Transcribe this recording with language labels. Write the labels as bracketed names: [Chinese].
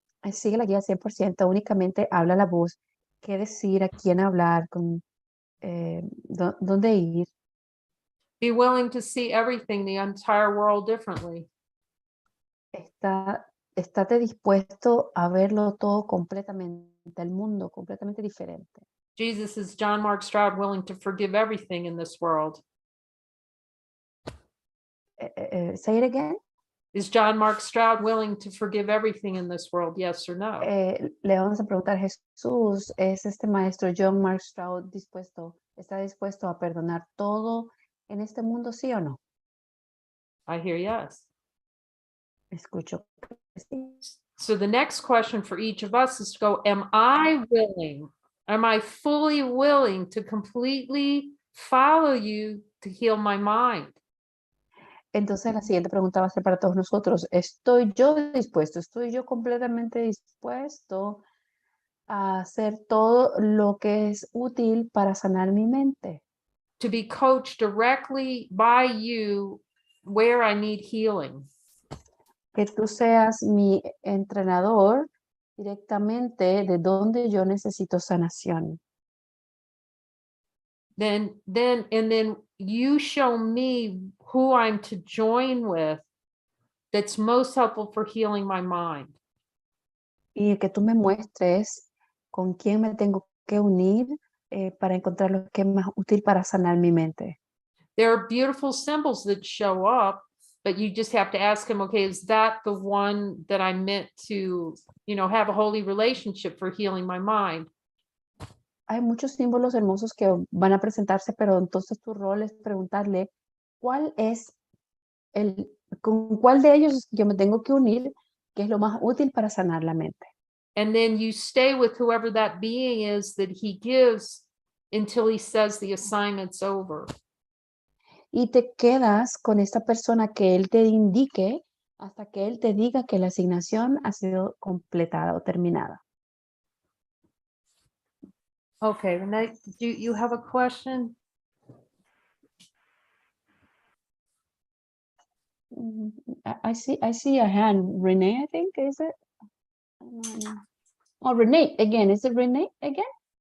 [Spanish] sigue la guía 100%, únicamente habla la voz, qué decir, a quién hablar, con, dónde ir. [English] Be willing to see everything, the entire world differently. [Spanish] Estate dispuesto a verlo todo completamente, el mundo completamente diferente. [English] Jesus is John Mark Stroud willing to forgive everything in this world. Say it again. Is John Mark Stroud willing to forgive everything in this world? Yes or no? [Spanish] Le vamos a preguntar a Jesús, ¿es este maestro John Mark Stroud está dispuesto a perdonar todo en este mundo, sí o no? [English] I hear yes. [Spanish] Escucho que sí. [English] So the next question for each of us is to go, am I willing? Am I fully willing to completely follow you to heal my mind? [Spanish] Entonces la siguiente pregunta va a ser para todos nosotros. ¿Estoy yo dispuesto? ¿Estoy yo completamente dispuesto a hacer todo lo que es útil para sanar mi mente. [English] to be coached directly by you where I need healing. [Spanish] Que tú seas mi entrenador directamente de donde yo necesito sanación. [English] Then you show me who I'm to join with that's most helpful for healing my mind. [Spanish] Y que tú me muestres con quién me tengo que unir para encontrar lo que es más útil para sanar mi mente. [English] There are beautiful symbols that show up, but you just have to ask him, okay, is that the one that I'm meant to, have a holy relationship for healing my mind? [Spanish] Hay muchos símbolos hermosos que van a presentarse, pero entonces tu rol es preguntarle cuál es con cuál de ellos yo me tengo que unir, que es lo más útil para sanar la mente. [English] And then you stay with whoever that being is that he gives until he says the assignment's over. [Spanish] Y te quedas con esta persona que él te indique hasta que él te diga que la asignación ha sido completada o terminada. [English] Okay, Renee, do you have a question? I see a hand. Renee, I think, is it? Oh, Renee, again. Is it Renee again?